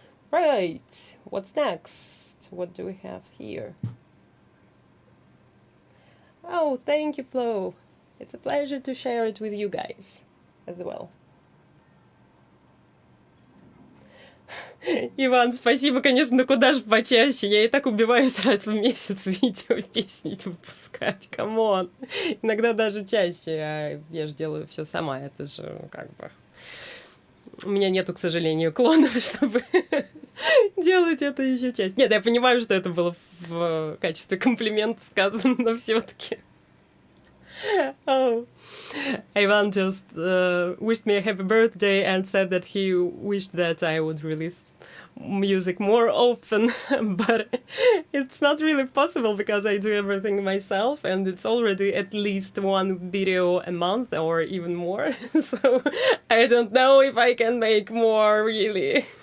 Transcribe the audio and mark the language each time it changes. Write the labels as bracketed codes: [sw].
[en] Right, what's next? What do we have here? Oh, thank you, Flo. It's a pleasure to share it with you guys as well. [ru] Иван, спасибо, конечно, но куда же почаще? Я и так убиваюсь раз в месяц видео песни выпускать. Камон. Иногда даже чаще. А я же делаю все сама. Это же как бы... У меня нету, к сожалению, клонов, чтобы делать это еще чаще. Нет, я понимаю, что это было в качестве комплимента сказано, но все-таки... [en] Oh, Ivan just wished me a happy birthday and said that he wished that I would release music more often, but it's not really possible because I do everything myself and it's already at least one video a month or even more, so I don't know if I can make more, really.